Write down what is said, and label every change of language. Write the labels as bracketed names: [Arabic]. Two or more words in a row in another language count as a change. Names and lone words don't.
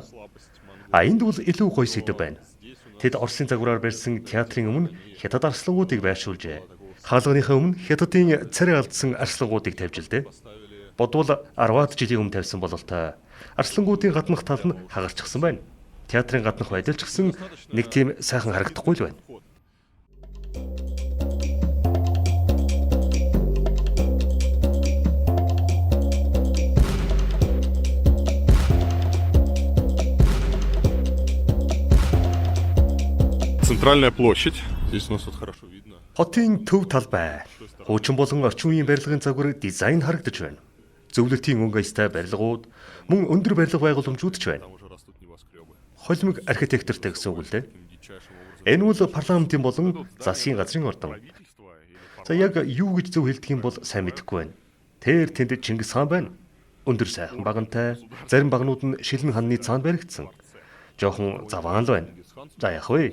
[Mongolian] Энд бол илүү гоё сэдв байна. Тэд Оросын загвараар барьсан театрын өмнө хятад арслангуудыг байршуулжээ. Хаалганыхаа өмнө хятадын царай алдсан арслангуудыг тавьж л дээ. Бодвол 10-аад жилийн өмнө тавьсан бололтой. Арслангуудын гаднах тал нь хагарчихсан байна. Театрын гаднах байдал ч гэсэн нэг тийм сайхан харагдахгүй л байна. [Russian] Центральная площадь. Здесь у нас вот хорошо видно. [Mongolian] Хотын төв талбай. Хуучин болон орчин үеийн барилгын загвар дизайн харагдаж байна. Зөвлөлтийн өнгө аястай барилгууд, мөн өндөр барилга байгууламжууд ч байна. [Russian] Там уже растут небоскребы. [Mongolian] Холимог архитектортэй гэсэн үг л дээ. Энэ бол парламентын болон засгийн газрын ордон. За яг юу гэж зөв хэлдэг юм бол сайн мэдэхгүй байна. Тэр тэнд Чингис хаан байна. Өндөр сайхан багантай, зарим багнууд нь шилэн ханны цаанд баригдсан. Жохон заваан л байна. За яах вэ?